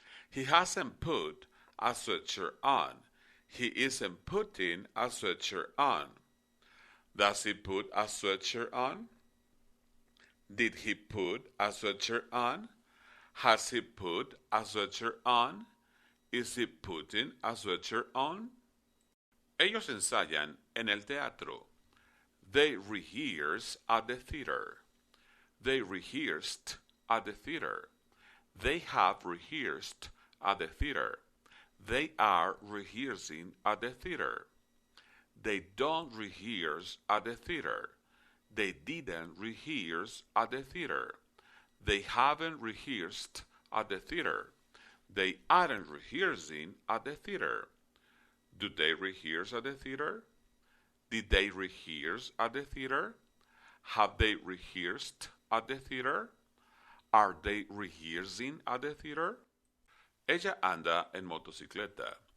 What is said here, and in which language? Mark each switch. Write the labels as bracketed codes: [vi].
[en] He hasn't put a sweatshirt on. He isn't putting a sweatshirt on. Does he put a sweatshirt on? Did he put a sweatshirt on? Has he put a sweatshirt on? Is he putting a sweatshirt on? [es] Ellos ensayan en el teatro. [en] They rehearse at the theater. They rehearsed at the theater. They have rehearsed at the theater. They are rehearsing at the theater. They don't rehearse at the theater. They didn't rehearse at the theater. They haven't rehearsed at the theater. They aren't rehearsing at the theater. Do they rehearse at the theater? Did they rehearse at the theater? Have they rehearsed at the theater? Are they rehearsing at the theater? [es] Ella anda en motocicleta.